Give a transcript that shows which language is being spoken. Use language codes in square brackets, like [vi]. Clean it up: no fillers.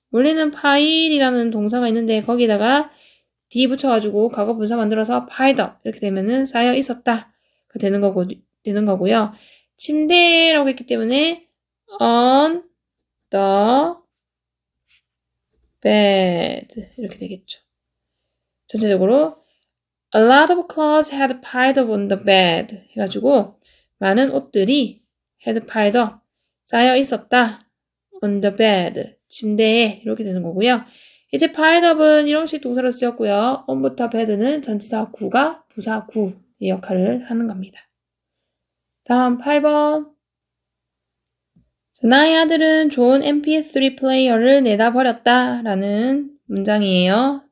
[ko] 원래는 pile이라는 동사가 있는데 거기다가 D 붙여가지고 과거 분사 만들어서 piled up 이렇게 되면은 쌓여 있었다 되는 거고요. 침대라고 했기 때문에 on the bed 이렇게 되겠죠. 전체적으로 [en] a lot of clothes had piled up on the bed [ko] 해가지고 많은 옷들이 [en] had piled up [ko] 쌓여 있었다 [en] on the bed [ko] 침대에 이렇게 되는 거고요. 이제 piled up은 일형식 동사로 쓰였고요. on부터 had는 전치사 구가 부사 구의 역할을 하는 겁니다. 다음 8번. 나의 아들은 좋은 mp3 플레이어를 내다 버렸다 라는 문장이에요.